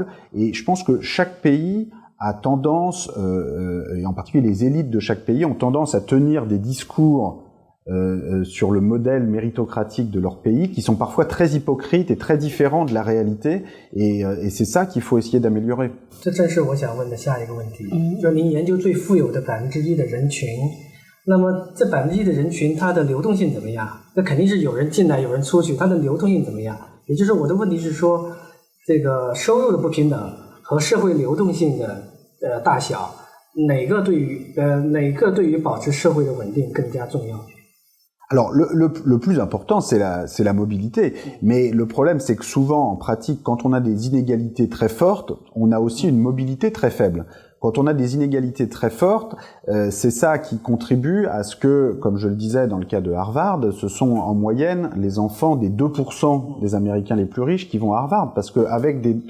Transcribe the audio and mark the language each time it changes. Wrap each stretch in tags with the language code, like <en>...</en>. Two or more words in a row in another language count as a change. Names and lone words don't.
<fr>Et je pense que chaque pays a tendance, et en particulier les élites de chaque pays, ont tendance à tenir des discours sur le modèle méritocratique de leur pays, qui sont parfois très hypocrites et très différents de la réalité, et c'est ça qu'il faut essayer d'améliorer.</fr> <zh>这正是我想问的下一个问题，就是您研究最富有的1%的人群，那么这1%的人群，它的流动性怎么样？那肯定是有人进来，有人出去，它的流动性怎么样？也就是我的问题是说，这个收入的不平等和社会流动性的大小，哪个对于保持社会的稳定更加重要？</zh> <fr>Alors le plus important, c'est la mobilité, mais le problème, c'est que souvent en pratique, quand on a des inégalités très fortes, on a aussi une mobilité très faible. Quand on a des inégalités très fortes, c'est ça qui contribue à ce que, comme je le disais dans le cas de Harvard, ce sont en moyenne les enfants des 2% des Américains les plus riches qui vont à Harvard, parce que avec</fr>